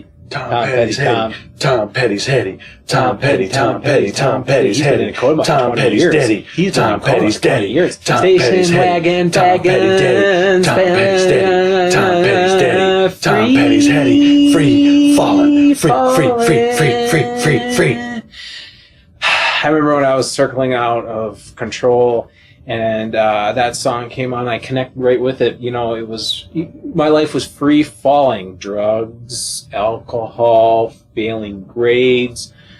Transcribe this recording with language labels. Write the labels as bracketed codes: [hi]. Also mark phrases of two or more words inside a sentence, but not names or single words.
[en] Tom Petty's heady. Tom Petty's heady. Tom Petty, Tom Petty, Tom Petty's heady. Tom Petty's daddy. Tom Petty's daddy. Tom Petty's heady. Tom Petty's daddy. Tom Petty's daddy. Tom Petty's daddy. Tom Petty's heady. Free falling. Free. I remember when I was circling out of control and that song came on, I connected right with it. My life was free falling. Drugs, alcohol, failing grades.